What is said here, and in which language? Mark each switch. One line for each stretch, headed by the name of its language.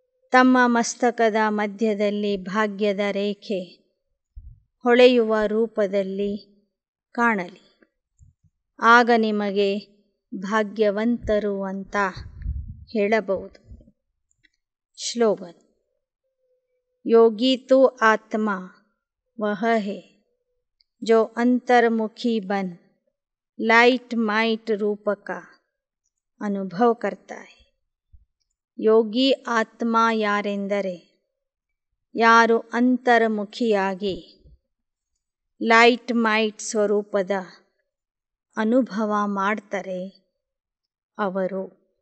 Kannada: ತಮ್ಮ ಮಸ್ತಕದ ಮಧ್ಯದಲ್ಲಿ ಭಾಗ್ಯದ ರೇಖೆ ಹೊಳೆಯುವ ರೂಪದಲ್ಲಿ ಕಾಣಲಿ, ಆಗ ನಿಮಗೆ ಭಾಗ್ಯವಂತರು ಅಂತ ಹೇಳಬಹುದು।
English: Slogan.
Hindi: योगी तो आत्मा वह है जो अंतर्मुखी बन लाइट माइट रूप का अनुभव करता है।
Kannada: ಯೋಗಿ ಆತ್ಮ ಯಾರೆಂದರೆ ಯಾರು ಅಂತರ್ಮುಖಿಯಾಗಿ ಲೈಟ್ ಮೈಟ್ ಸ್ವರೂಪದ ಅನುಭವ ಮಾಡ್ತಾರೆ ಅವರು।